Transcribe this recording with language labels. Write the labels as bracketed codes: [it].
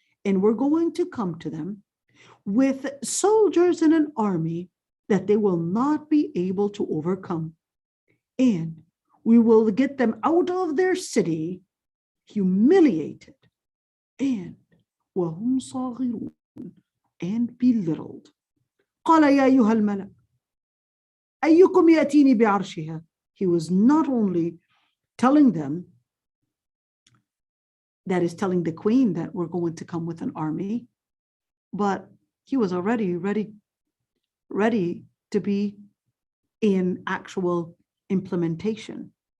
[en] And we're going to come to them with soldiers and an army that they will not be able to overcome. And we will get them out of their city humiliated and [ar] وهم صاغرون, [en] and belittled. [ar] قال يا أيها الملأ أيكم يأتيني بعرشها. [en] He was not only telling them, that is telling the queen, that we're going to come with an army, but he was already ready to be in actual implementation.